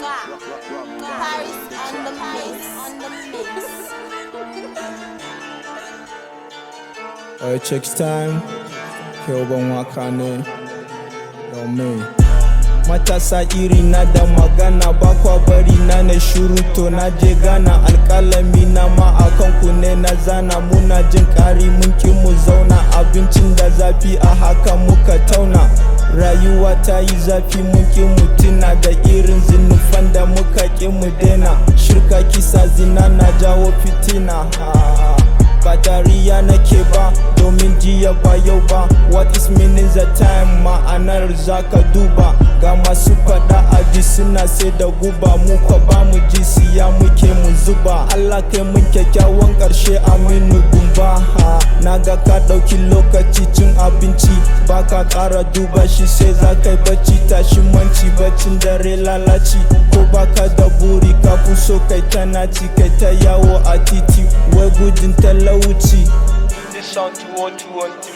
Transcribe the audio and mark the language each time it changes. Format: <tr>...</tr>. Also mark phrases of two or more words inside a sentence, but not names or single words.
<en>Paris on the mix, on the mix. Oh, it checks time.</en> <ha>Ke uban waka ne. Yo, me. Matasa iri na da magana, ba kwa bari na na shiru to na je Ghana, alƙalami na ma a kan ku ne na zana. Muna jin ƙari mun ƙi mu zauna, abincin da zafi a haka muka tauna. Rayuwa ta yi zafi mun ƙi mu tuna da irin zinufan da muka ƙi mu daina. Shirka, kisa, zina na jawo fitina. Ha, ba dariya nake ba, domin jiya ba yau ba.</ha> <en>What is meaning the time?</en> <ha>Ma'anar za Ka duba, ga masu faɗa a ji suna sai da guba, mu kwa ba mu ji, siya muke mu zuba. Allah kai mun kyakkyawan ƙarshe, Aminu Gumba, ha. Na ga ka ɗauki lokaci cin abinci, ba ka ƙara duba shi, sai za ka yi bacci, tashi manci, baccin dare lalaci. Ko ba ka da buri, ka fi so kai ta naci, kai ta yawo a titi, wai gudun talauci.</ha> <en>This sound two oh two on</en>